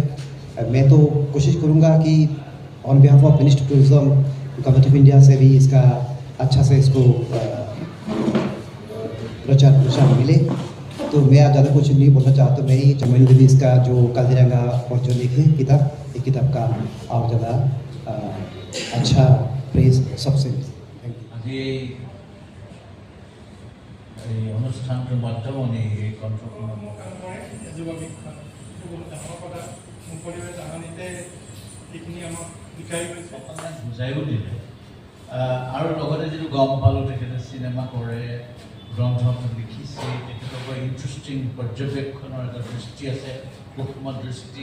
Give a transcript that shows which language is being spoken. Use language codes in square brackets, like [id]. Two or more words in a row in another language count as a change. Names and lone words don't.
[hi] मैं तो कोशिश करूँगा कि [en] on behalf of minister tourism government of India [hi] से भी इसका अच्छा से इसको प्रचार प्रसार मिले। तो मैं आज ज़्यादा कुछ नहीं बोलना चाहता, मैं ही चमन देवी इसका जो काजीरंगा और जो लिखे किताब ये किताब का और ज़्यादा अच्छा प्रेज सबसे। [as] আজি এই অনুষ্ঠানটোৰ মাধ্যমেৰে এই কণ্ঠখন বুজাইও দিলে আৰু লগতে যিটো গম পালোঁ তেখেতে চিনেমা কৰে, গ্ৰন্থ লিখিছে, তেখেতৰ ইণ্টাৰেষ্টিং পৰ্যবেক্ষণৰ এটা দৃষ্টি আছে, সূক্ষ্ম দৃষ্টি।